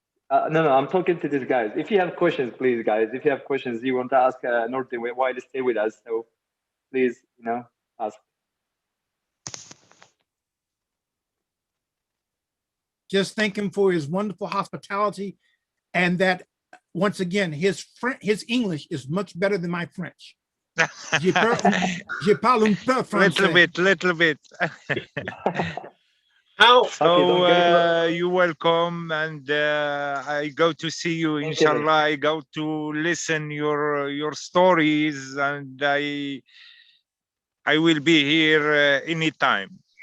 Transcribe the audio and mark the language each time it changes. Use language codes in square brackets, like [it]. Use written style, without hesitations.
[en] No, I'm talking to these guys. If you have questions, please, guys. If you have questions, you want to ask Nordin why to stay with us. So please, ask. Just thank him for his wonderful hospitality, and that once again, his English is much better than my French. [fr] Je parle un peu français. [en] Little bit. So you're welcome, and I go to see you, inshallah. I go to listen your stories, and I will be here anytime.